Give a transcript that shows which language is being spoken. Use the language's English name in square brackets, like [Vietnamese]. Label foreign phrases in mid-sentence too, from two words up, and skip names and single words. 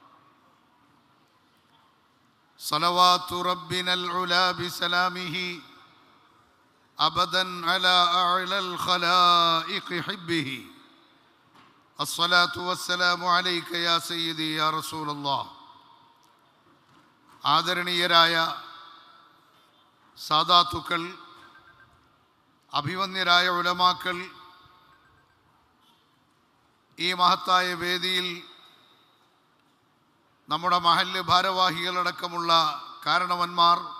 [Arabic] صلوات ربنا العلا بسلامه أبدا على أعلى الخلائق حبه. الصلاة والسلام عليك يا سيدي يا رسول الله. [Malayalam] ആദരണീയരായ സാദാത്തുക്കൾ, അഭിവന്യരായ ഉലമാക്കൾ, ഈ മഹത്തായ വേദിയിൽ നമ്മുടെ മഹല്ല് ഭാരവാഹികളടക്കമുള്ള കാരണവന്മാർ,